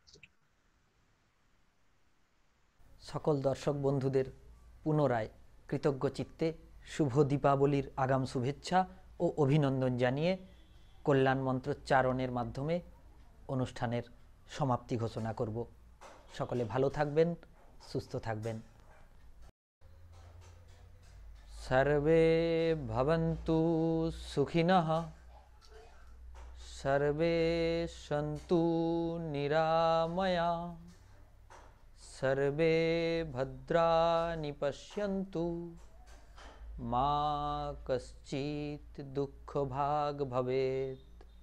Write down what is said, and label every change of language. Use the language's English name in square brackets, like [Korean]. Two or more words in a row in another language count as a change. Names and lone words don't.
[Bangla] সকল দর্শক বন্ধুদের পুনরায় কৃতজ্ঞ চিত্তে শুভ দীপাবলির আগাম শুভেচ্ছা ও অভিনন্দন জানিয়ে কল্যাণ মন্ত্রোচ্চারণের মাধ্যমে অনুষ্ঠানের সমাপ্তি ঘোষণা করব। সকলে ভালো থাকবেন, সুস্থ থাকবেন। [Sanskrit] সর্বে ভবন্তু সুখিনঃ, সর্বে সন্তু নিরাময়া, सर्वे भद्राणि पश्यन्तु, मा कश्चित् दुःखभाग् भवेत्।